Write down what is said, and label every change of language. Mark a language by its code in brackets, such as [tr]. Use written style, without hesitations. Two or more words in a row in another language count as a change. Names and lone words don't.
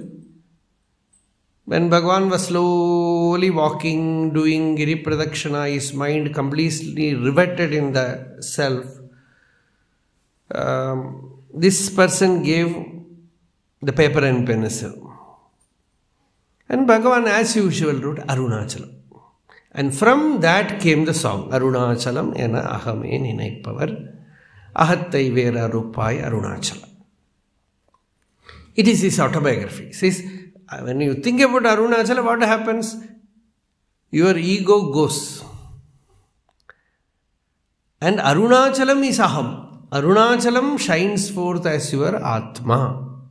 [en] When Bhagavan was slowly walking, doing Giri Pradakshina, his mind completely riveted in the self. This person gave the paper and pencil. And Bhagavan, as usual, wrote Arunachalam. And from that came the song, [ta] அருணாசலம் என அகமே நினைப்பவர் அகத்தை வேர அறுப்பாய் அருணாசலம். [en] It is his autobiography. He says, when you think about Arunachalam, what happens? Your ego goes. And Arunachalam is aham. Arunachalam shines forth as your Atma.